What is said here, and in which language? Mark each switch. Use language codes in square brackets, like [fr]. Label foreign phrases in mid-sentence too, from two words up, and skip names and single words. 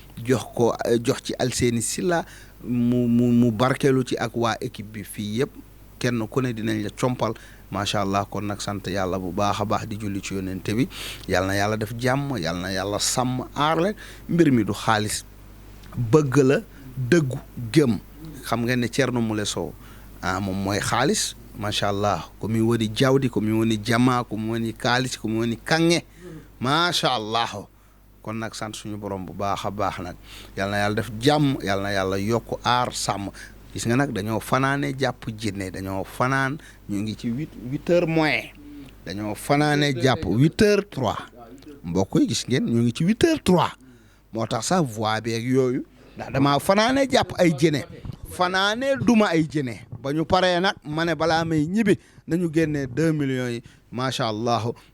[wo] jox ci Alseyni Silla mu barkeelu ci ak waa équipe bi fii yëpp kenn ku ne dinañ la compal [ar] ما شاء الله [wo] kon nag sant yàlla bu baax a baax di julli ci yonente bi yàlla na yàlla def jàmm yàlla na yàlla sàmm aar leen mbir mi du xaalis bëgg la dëggu gëm xam nga ne Thierno Moule Sow moom mooy xaalis [ar] ما شاء الله [wo] ko mi woni jawdi ko mi woni jama ko mi woni kaalis ko mi woni kange [ar] ما شاء الله [wo] kon nag sant suñu borom bu baax a baax nag yàlla na yàlla def jàmm yàlla na yàlla yokk aar sàmm gis nga nag dañoo fanaane jàpp jinne dañoo fanaan ñu ngi ci 8h moins dañoo fanaane jàpp 8h03 mbokk yi gis ngeen ñu ngi ci 8h03 moo tax sax voix beeg yooyu ndax damaa fanaane jàpp ay jëne fanaane duma ay jëne ba ñu paree nag ma ne balaa may ñibbi nañu génnee 2 millions yi [ar] ما شاء الله